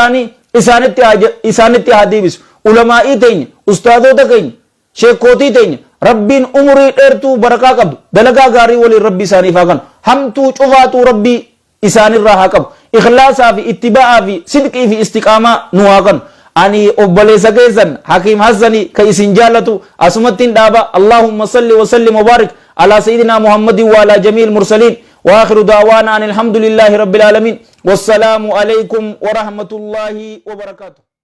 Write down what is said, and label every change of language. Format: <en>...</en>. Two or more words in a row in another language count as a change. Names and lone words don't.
<om>isaanitti haa deebisu ulamaa'ii teenya ustaadota keenya sheekootii teenya rabbiin umurii dheertuu barakaa qabdu dalagaa gaarii waliin rabbii isaaniif haa kennu hamtuu cufaatuu rabbii isaanirraa haa qabu ikhlaasaa fi ittiba'aa fi sidqii fi istiqaamaa nu haa kennu ani obboleessa keessan hakiim hassanii ka isin jaallatu asumattiin dhaaba</om> <ar>اللهم صل وسلم وبارك على سيدنا محمد وعلى جميع المرسلين وآخر دعوانا أن الحمد لله رب العالمين والسلام عليكم ورحمة الله وبركاته</ar>